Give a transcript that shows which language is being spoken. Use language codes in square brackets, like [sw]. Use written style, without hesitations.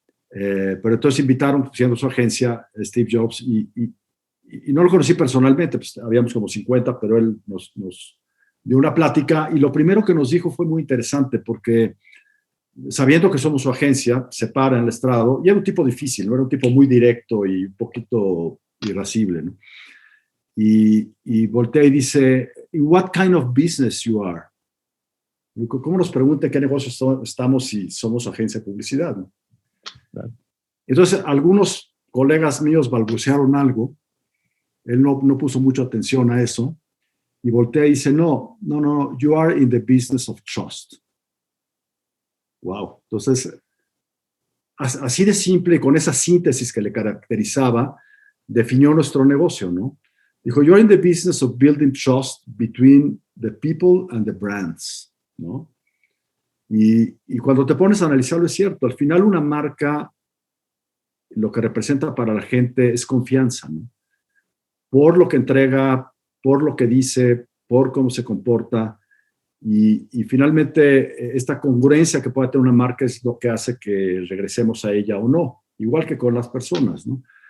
[es] Pero entonces invitaron, siendo su agencia, Steve Jobs, y no lo conocí personalmente, pues habíamos como 50, pero él nos dio una plática, y lo primero que nos dijo fue muy interesante, porque sabiendo que somos su agencia, se para en el estrado, y era un tipo difícil, ¿no? Era un tipo muy directo y un poquito irascible, ¿no? Y voltea y dice, [en] "In what kind of business you are?" [es] ¿Cómo nos pregunta en qué negocio estamos si somos agencia de publicidad, ¿no? Entonces, algunos colegas míos balbucearon algo, él no puso mucha atención a eso, y voltea y dice, no, [en] you are in the business of trust. [es] Wow. Entonces, así de simple, con esa síntesis que le caracterizaba, definió nuestro negocio, ¿no? Dijo, [en] you're in the business of building trust between the people and the brands, [es] ¿no? Y cuando te pones a analizarlo es cierto, al final una marca lo que representa para la gente es confianza, ¿no? Por lo que entrega, por lo que dice, por cómo se comporta, y finalmente esta congruencia que puede tener una marca es lo que hace que regresemos a ella o no, igual que con las personas, ¿no?